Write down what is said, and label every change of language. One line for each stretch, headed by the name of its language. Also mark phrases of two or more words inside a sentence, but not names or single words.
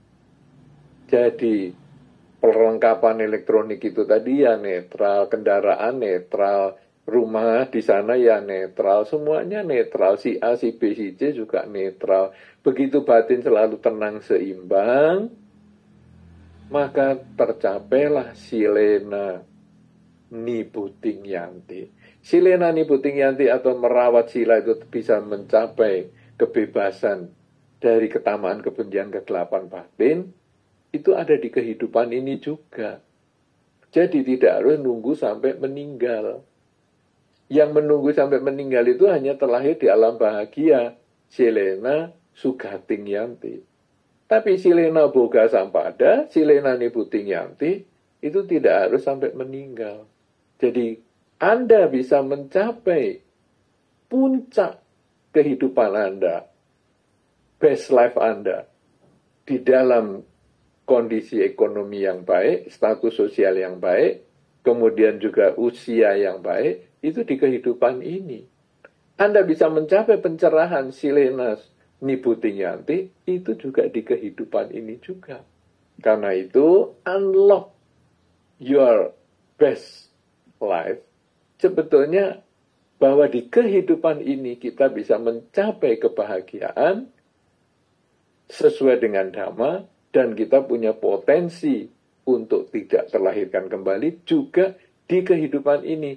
Indonesian: Jadi perlengkapan elektronik itu tadi ya netral, kendaraan netral, rumah di sana ya netral, semuanya netral. Si A, si B, si C juga netral. Begitu batin selalu tenang seimbang, maka tercapailah
Pali: silena nibuting yanti. Silena nibuting yanti
Indonesian: atau merawat sila itu bisa mencapai kebebasan dari ketamaan, kebencian, kegelapan batin. Itu ada di kehidupan ini juga. Jadi tidak harus nunggu sampai meninggal. Yang menunggu sampai meninggal itu hanya terlahir di alam bahagia.
Pali: Silena sugating yanti. Tapi silena boga sampada, silena nibuting yanti,
Indonesian: itu tidak harus sampai meninggal. Jadi Anda bisa mencapai puncak kehidupan Anda,
English: best life
Indonesian: Anda, di dalam kondisi ekonomi yang baik, status sosial yang baik, kemudian juga usia yang baik, itu di kehidupan ini. Anda bisa mencapai pencerahan
Pali: silena nibuting yanti,
Indonesian: itu juga di kehidupan ini juga. Karena itu,
English: unlock your best life,
Indonesian: sebetulnya bahwa di kehidupan ini kita bisa mencapai kebahagiaan sesuai dengan dhamma, dan kita punya potensi untuk tidak terlahirkan kembali juga di kehidupan ini.